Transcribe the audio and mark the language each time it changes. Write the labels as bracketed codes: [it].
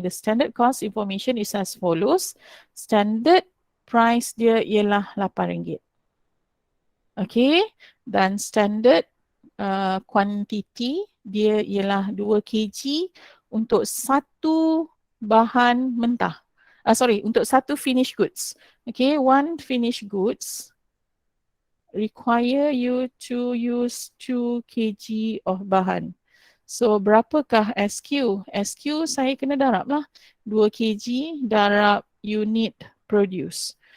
[en] The standard cost information is as follows. [ms] Standard price dia ialah RM8. Okay, dan standard quantity dia ialah 2 kg untuk satu bahan mentah. Untuk satu finished goods. [en] Okay, one finished goods require you to use 2 kg of bahan. [ms] So berapakah SQ? SQ saya kena darab lah. 2 kg darab unit produce.